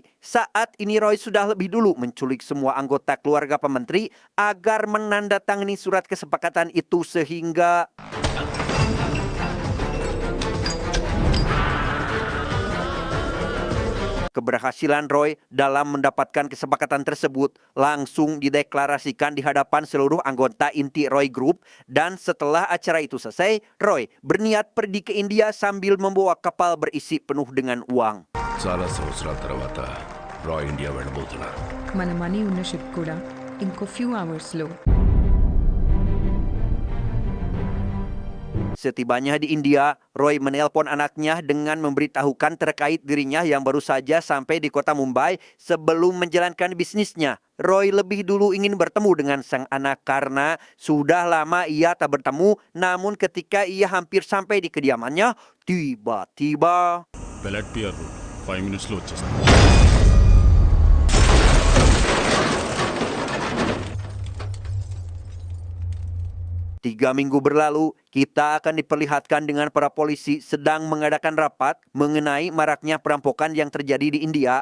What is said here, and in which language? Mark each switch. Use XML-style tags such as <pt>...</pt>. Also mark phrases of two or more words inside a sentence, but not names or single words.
<id>Saat ini Roy sudah lebih dulu menculik semua anggota keluarga Pak Menteri agar menandatangani surat kesepakatan itu sehingga keberhasilan Roy dalam mendapatkan kesepakatan tersebut langsung dideklarasikan di hadapan seluruh anggota inti Roy Group, dan setelah acara itu selesai, Roy berniat pergi ke India sambil membawa kapal berisi penuh dengan uang.</id> <te>చాలా సంవత్సరాల తర్వాత రాయ్ ఇండియా వెళ్ళబోతున్నారు. మన మనీ ఉన్న షిప్ కూడా ఇంకో</te> <en>few hours.</en> <id>Setibanya di India, Roy menelpon anaknya dengan memberitahukan terkait dirinya yang baru saja sampai di kota Mumbai sebelum menjalankan bisnisnya. Roy lebih dulu ingin bertemu dengan sang anak karena sudah lama ia tak bertemu, namun ketika ia hampir sampai di kediamannya, tiba-tiba</id> <te>Velat Pier Road 5 minutes లో వచ్చేస్తాం.</te> <id>3 minggu berlalu, kita akan diperlihatkan dengan para polisi sedang mengadakan rapat mengenai maraknya perampokan yang terjadi di India.</id>